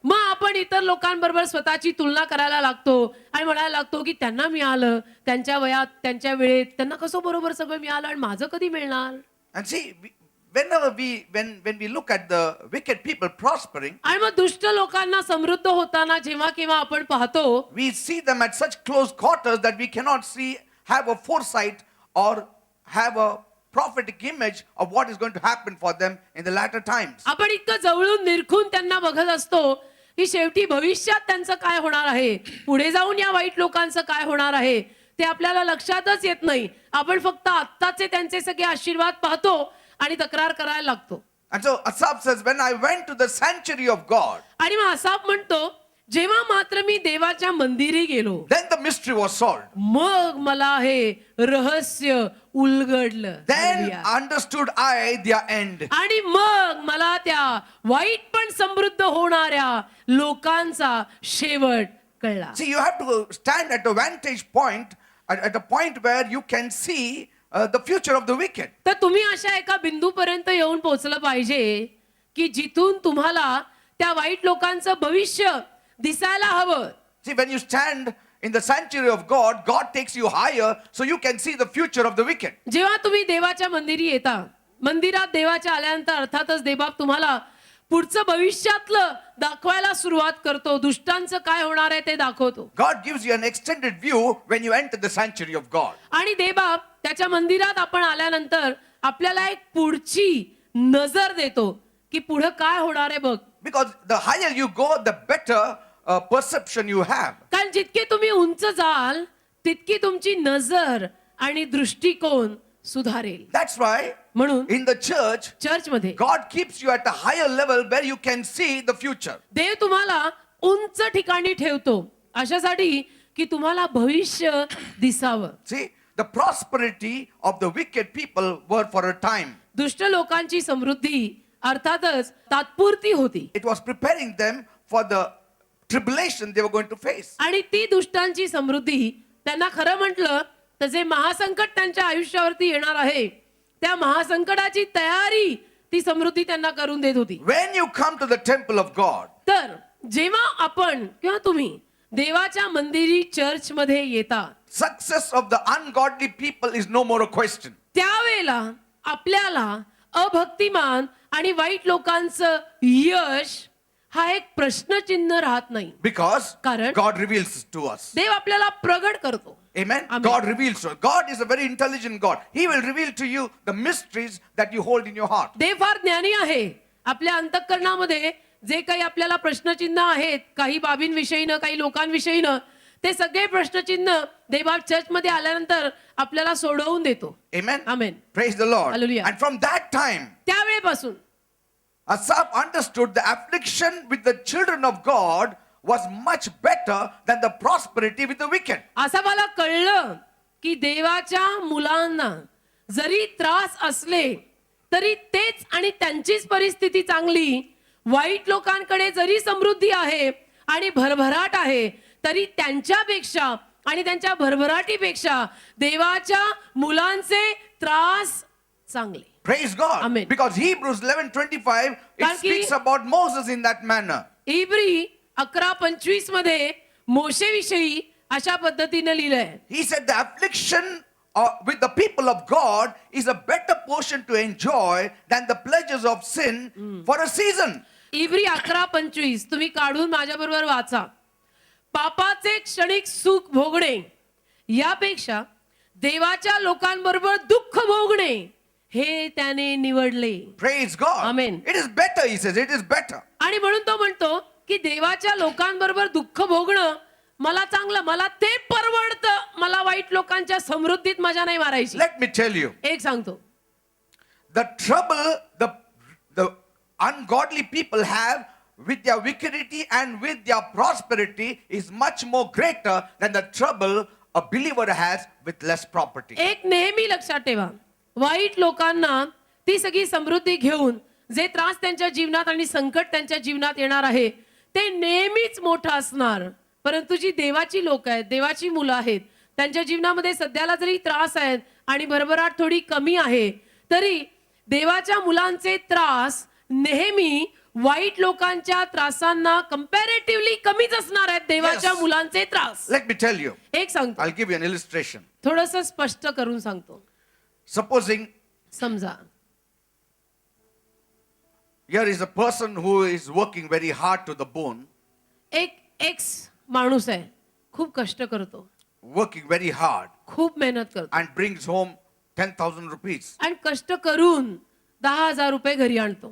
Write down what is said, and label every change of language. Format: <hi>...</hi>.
<mr>मग आपण इतर लोकांबरोबर स्वतःची तुलना करायला लागतो आणि म्हणायला लागतो की त्यांना मिळालं, त्यांच्या वयात त्यांच्या वेळेत त्यांना कसं बरोबर सगळं मिळालं आणि माझं कधी मिळणार.</mr> <en>And see, when we look at the wicked people prospering,</en> <mr>आणि मग दुष्ट लोकांना समृद्ध होताना जेव्हा केव्हा आपण पाहतो,</mr> <en>we see them at such close quarters that we cannot have a foresight or have a prophetic image of what is going to happen for them in the latter times.</en> <mr>आपण इतकं जवळून निरखून त्यांना बघत असतो की शेवटी भविष्यात त्यांचं काय होणार आहे, पुढे जाऊन या वाईट लोकांचं काय होणार आहे ते आपल्याला लक्षातच येत नाही. आपण फक्त आत्ताचे त्यांचे सगळे आशीर्वाद पाहतो आणि तक्रार करायला लागतो.</mr> <en>And so Asaph says, when I went to the sanctuary of God,</en> <mr>आणि मग असाप म्हणतो, जेव्हा मात्र मी देवाच्या मंदिरी गेलो,</mr> <en>then the mystery was solved.</en> <mr>मग मला हे रहस्य उलगडलं.</mr> <en>Then</en> <mr>hallelujah.</mr> <en>understood I their end.</en> <mr>आणि मग मला त्या वाईट पण समृद्ध होणाऱ्या लोकांचा शेवट कळला.</mr> <en>See, you have to stand at a vantage point, at a point where you can see the future of the wicked.</en> <mr>तर तुम्ही अशा एका बिंदूपर्यंत येऊन पोहोचलं पाहिजे की जिथून तुम्हाला त्या वाईट लोकांचं भविष्य दिसायला हवं.</mr> <en>See, when you stand in the sanctuary of God, God takes you higher so you can see the future of the wicked.</en> <mr>जेव्हा तुम्ही देवाच्या मंदिरी येता, मंदिरात देवाच्या आल्यानंतर अर्थातच देवबाप तुम्हाला पुढचं भविष्यातलं दाखवायला सुरुवात करतो. दुष्टांचं काय होणार आहे ते दाखवतो.</mr> <en>God gives you an extended view when you enter the sanctuary of God.</en> <mr>आणि देवबाप त्याच्या मंदिरात आपण आल्यानंतर आपल्याला एक पुढची नजर देतो की पुढे काय होणार आहे बघ.</mr> <en>Because the higher you go, the better perception you have.</en> <mr>कारण जितके तुम्ही उंच जाल तितकी तुमची नजर आणि दृष्टिकोन सुधारेल.</mr> <en>That's why</en> <mr>म्हणून</mr> <en>in the church,</en> <mr>चर्चमध्ये</mr> <en>God keeps you at a higher level where you can see the future.</en> <mr>देव तुम्हाला उंच ठिकाणी ठेवतो अशासाठी की तुम्हाला भविष्य दिसावं.</mr> <en>See, the prosperity of the wicked people were for a time.</en> <mr>दुष्ट लोकांची समृद्धी अर्थातच तात्पुरती होती</mr> <en>It was preparing them for the tribulation they were going to face.</en> <mr>आणि ती दुष्टांची समृद्धी त्यांना खरं म्हटलं तर जे महासंकट त्यांच्या आयुष्यावरती येणार आहे त्या महासंकटाची तयारी ती समृद्धी त्यांना करून देत होती.</mr> <en>When you come to the temple of God,</en> <mr>तर जेव्हा आपण किंवा तुम्ही देवाच्या मंदिरी चर्चमध्ये येता</mr> <en>success of the ungodly people is no more a question.</en> <mr>त्यावेळेला आपल्याला अभक्तिमान आणि वाईट लोकांचं यश हा एक प्रश्नचिन्ह राहत नाही.</mr> <en>Because</en> <mr>कारण</mr> <en>God reveals to us.</en> <mr>देव आपल्याला प्रगट करतो.</mr> <en>Amen. Amen. God reveals to us. God is a very intelligent God. He will reveal to you the mysteries that you hold in your heart.</en> <mr>देव फार ज्ञानी आहे. आपल्या अंतःकरणामध्ये जे काही आपल्याला प्रश्नचिन्ह आहेत काही बाबींविषयीनं काही लोकांविषयीनं ते सगळे प्रश्नचिन्ह देवा चर्चमध्ये आल्यानंतर आपल्याला सोडवून देतो.</mr> <en>Amen. Amen. Praise the Lord. Hallelujah. And from that time,</en> <mr>त्यावेळेपासून</mr> <en>Asaph understood the affliction with the children of God was much better than the prosperity with the wicked.</en> <mr>असं मला कळलं की देवाच्या मुलांना जरी त्रास असले तरी तेच आणि त्यांचीच परिस्थिती चांगली. वाईट लोकांकडे जरी समृद्धी आहे आणि भरभराट आहे तरी त्यांच्यापेक्षा आणि त्यांच्या भरभराटीपेक्षा देवाच्या मुलांचे त्रास चांगले.</mr> <en>Praise God. Amen. Because Hebrews 11:25 it</en> <mr>कारण की-</mr> <en>speaks about Moses in that manner.</en> <mr>इब्री 11:25 मध्ये मोशेविषयी अशा पद्धतीने लिहिलंय.</mr> <en>He said the affliction with the people of God is a better portion to enjoy than the pleasures of sin for a season.</en> <mr>इब्री 11:25 तुम्ही काढून माझ्या बरोबर वाचा. पापाचे क्षणिक सुख भोगणे यापेक्षा देवाच्या लोकांबरोबर दुःख भोगणे हे त्याने निवडले.</mr> <en>Praise God. Amen. It is better, he says. It is better.</en> <mr>आणि म्हणून तो म्हणतो की देवाच्या लोकांबरोबर दुःख भोगणं मला चांगलं मला ते परवडतं. मला वाईट लोकांच्या समृद्धीत मजा नाही मारायची.</mr> <en>Let me tell you,</en> <mr>एक सांगतो</mr> <en>the trouble the ungodly people have with their wickedity and with their prosperity is much more greater than the trouble a believer has with less property.</en> <mr>एक नेहमी लक्षात ठेवा वाईट लोकांना ती सगळी समृद्धी घेऊन जे त्रास त्यांच्या जीवनात आणि संकट त्यांच्या जीवनात येणार आहे ते नेहमीच मोठं असणार. परंतु जी देवाची लोक आहेत देवाची मुलं आहेत त्यांच्या जीवनामध्ये सध्याला जरी त्रास आहेत आणि भरभराट थोडी कमी आहे तरी देवाच्या मुलांचे त्रास नेहमी वाईट लोकांच्या त्रासांना कंपॅरेटिव्हली कमीच असणार आहेत. देवाच्या</mr> <en>Yes.</en> <mr>मुलांचे त्रास.</mr> <en>Let me tell you,</en> <mr>एक सांगतो</mr> <en>I'll give you an illustration.</en> <mr>थोडंसं स्पष्ट करून सांगतो.</mr> <en>Supposing</en> <mr>समजा</mr> <en>here is a person who is working very hard to the bone,</en> <mr>एक एक्स माणूस आहे खूप कष्ट करतो</mr> <en>working very hard</en> <mr>खूप मेहनत करतो</mr> <en>and brings home 10,000 rupees.</en> <mr>आणि कष्ट करून 10,000 रुपये घरी आणतो.</mr>